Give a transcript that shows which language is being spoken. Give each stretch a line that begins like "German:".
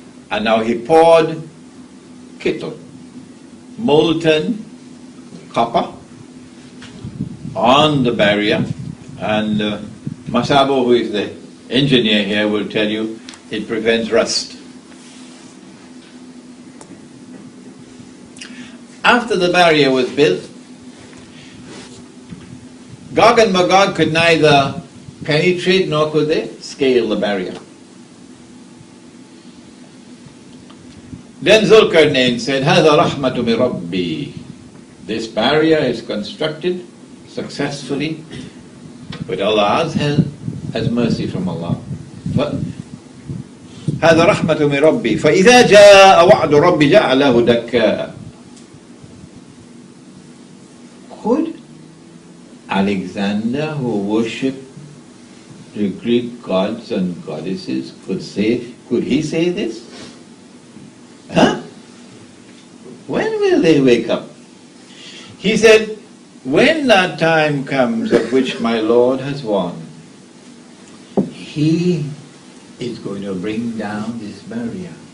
English: And now he poured kittle, molten copper, on the barrier, and Masabo, who is the engineer here, will tell you it prevents rust. After the barrier was built, Gog and Magog could neither penetrate nor could they scale the barrier. Then Zulkarnain said,
Arabic: هذا رحمة من ربي.
English: This barrier is constructed successfully with Allah's help as mercy from Allah.
Arabic: هذا رحمة من ربي فإذا جاء وعد ربي جعله دكا.
English: Could Alexander, who worshipped the Greek gods and goddesses, could he say this? Huh? When will they wake up? He said, when that time comes of which my Lord has won, He is going to bring down this barrier.